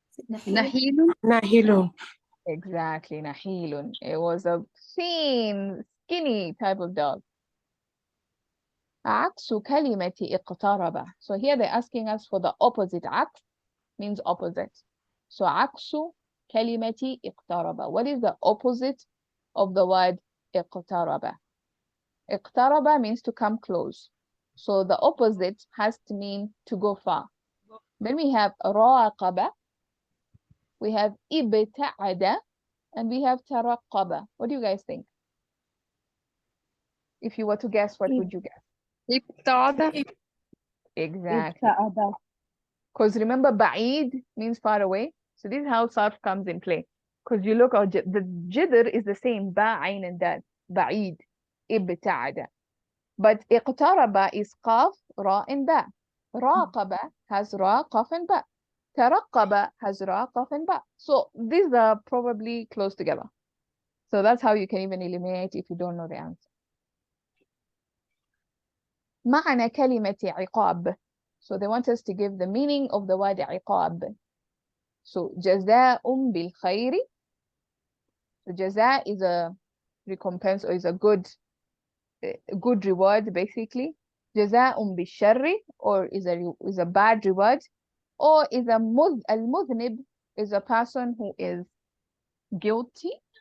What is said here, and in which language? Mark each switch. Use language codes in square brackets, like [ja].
[ar] نحيل. ناهل. [en] Exactly, نحيل. It was a thin, skinny type of dog. [ar] عكس كلمة اقترب. [en] So here they're asking us for the opposite. عكس means opposite. So [ar] عكس كلمة اقترب. [en] What is the opposite of the word اقترب? اقترب means to come close. So the opposite has to mean to go far. Then we have راقب, we have ابتعد, and we have ترقب. What do you guys think? If you were to guess, what would you guess? [ar] ابتعد. [en] Exactly. [ar] ابتعد. [en] Because remember, بعيد means far away. So this is how sarf comes in play. Because you look at the jidr is the same, ba, ayn, and dal. [ar] بعيد. ابتعد. [en] But اقترب is qaf, ra, and ba. راقب has ra, qaf, and ba. ترقب has ra, qaf, and ba. So these are probably close together. So that's how you can even eliminate if you don't know the answer. [ar] معنى كلمة عقاب. [en] So they want us to give the meaning of the word عقاب. So [ar] جزاء بالخير. [en] So جزاء is a recompense or is a good reward basically. [ar] جزاء بالشر [en] or is a bad reward, or is المذنب is a person who is guilty.